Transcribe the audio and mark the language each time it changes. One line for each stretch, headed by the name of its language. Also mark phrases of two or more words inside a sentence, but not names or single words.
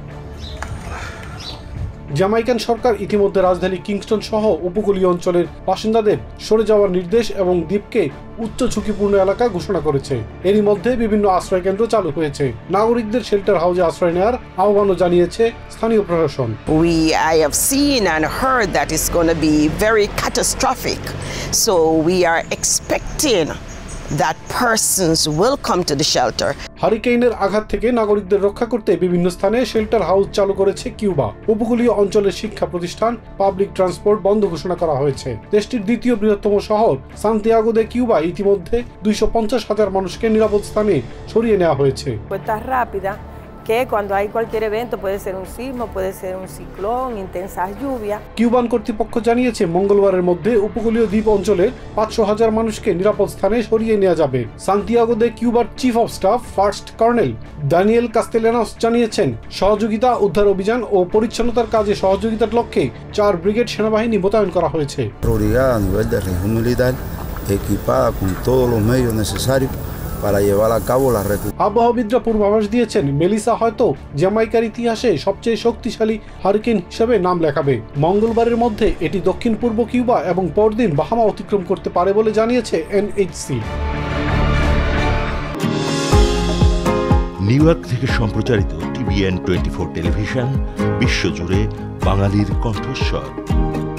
Bangla: জ্যামাইকান সরকার ইতিমধ্যে রাজধানী কিংস্টন সহ উপকূলীয় অঞ্চলের বাসিন্দাদের সরে যাওয়ার নির্দেশ এবং দ্বীপকে উচ্চ ঝুঁকিপূর্ণ এলাকা ঘোষণা করেছে। এরই মধ্যে বিভিন্ন আশ্রয় কেন্দ্র চালু হয়েছে। নাগরিকদের
English: shelter house
Bangla: আশ্রয় নেওয়ার আহ্বানও জানিয়েছে স্থানীয় প্রশাসন।
English: I have seen and heard that it's going to be very catastrophic. So we are expecting that persons will come to the shelter.
Bangla: হারিকেনের আঘাত থেকে নাগরিকদের রক্ষা করতে বিভিন্ন স্থানে
English: shelter house
Bangla: চালু করেছে কিউবা। উপকূলীয় অঞ্চলের শিক্ষা প্রতিষ্ঠান, পাবলিক ট্রান্সপোর্ট বন্ধ ঘোষণা করা হয়েছে। দেশটির দ্বিতীয় বৃহত্তম শহর সান্তিয়াগো দে কিউবা ইতিমধ্যে 250,000 মানুষকে নিরাপদ স্থানে সরিয়ে নেওয়া হয়েছে।
Spanish: que cuando hay cualquier evento, puede ser un sismo, puede ser un ciclón, intensas lluvias.
Bangla: কিউবান কর্তৃপক্ষ জানিয়েছে মঙ্গলবারের মধ্যে উপকূলীয় দ্বীপ অঞ্চলের 500,000 মানুষকে নিরাপদ স্থানে সরিয়ে নেওয়া যাবে। সান্তিয়াগো দে কিউবার
English: chief of staff first colonel
Bangla: দানিয়েল কাস্তেলানোস জানিয়েছেন, সহযোগিতা, উদ্ধার অভিযান ও পরিচ্ছন্নতার কাজে সহযোগিতার লক্ষ্যে 4 ব্রিগেড সেনাবাহিনী মোতায়েন করা হয়েছে।
Spanish: Brigada a nivel de región militar equipada con todos los medios necesarios para llevar a cabo la recuperación.
Bangla: আবহাওয়াবিদরা পূর্বাভাস দিয়েছেন, মেলিসা হয়তো জ্যামাইকার ইতিহাসে সবচেয়ে শক্তিশালী হারিকেন হিসেবে নাম লেখাবে। মঙ্গলবারের মধ্যে এটি দক্ষিণ পূর্ব কিউবা এবং পরদিন বাহামা অতিক্রম করতে পারে বলে জানিয়েছে NHC। নিউ ইয়র্ক থেকে সম্প্রচারিত TVN 24 টেলিভিশন বিশ্বজুড়ে বাঙালির কণ্ঠস্বর।